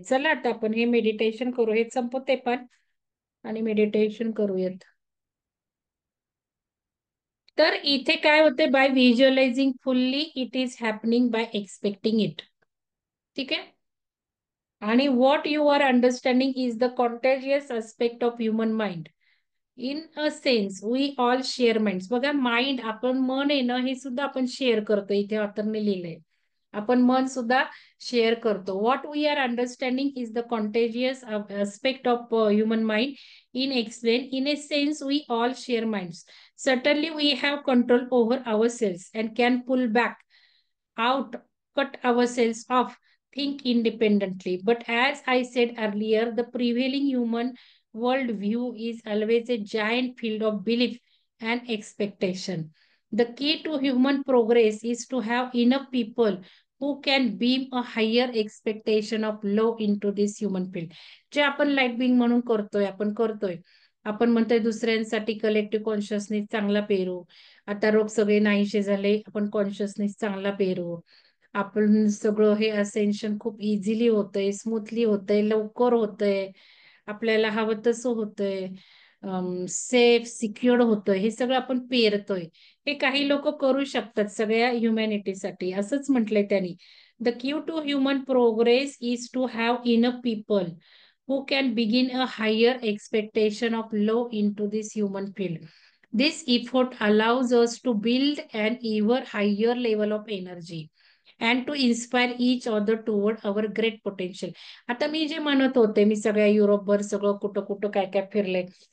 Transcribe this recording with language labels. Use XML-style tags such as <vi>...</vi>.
<mr>चला आता आपण हे मेडिटेशन करू. हे संपवते पण आणि मेडिटेशन करूयात. तर इथे काय होते,</mr> <en>By visualising fully it is happening by expecting it.</en> <mr>ठीक आहे.</mr> <en>आणि what you are understanding is the contagious aspect of human mind. In a sense we all share mind.</en> <mr>बघा, माइंड, आपण मन आहे ना, हे सुद्धा आपण शेअर करतो. इथे ऑथरने लिहिलंय, आपण मन सुद्धा शेअर करतो.</mr> <en>What we are understanding is the contagious aspect of human mind. In explain, in a sense, we all share minds. Certainly, we have control over ourselves and can pull back out, cut ourselves off, think independently. But as I said earlier, the prevailing human worldview is always a giant field of belief and expectation. The key to human progress is to have enough people who can beam a higher expectation of love into this human field.</en> <mr>जे आपण light Bing म्हणून करतोय, आपण म्हणतोय दुसऱ्यांसाठी collective consciousness चांगला पेरू. आता रोग सगळे नाहीसे झाले, आपण कॉन्शियसनेस चांगला पेरू. आपण सगळं हे असेन्शन खूप इझिली होतंय, स्मूथली होतंय, लवकर होतंय, आपल्याला हवं तसं होतंय, सेफ सिक्युअर्ड होतंय. हे सगळं आपण पेरतोय. हे काही लोक करू शकतात सगळ्या ह्युमॅनिटीसाठी, असंच म्हटलंय त्यांनी.</mr> <en>The cue to human progress is to have enough people who can begin a higher expectation of love into this human field. This effort allows us to build an ever higher level of energy and to inspire each other toward our great potential.</en> <mr>आता मी जे म्हणत होते, मी सगळ्या युरोपभर सगळं कुठं कुठं काय काय फिरले.</mr>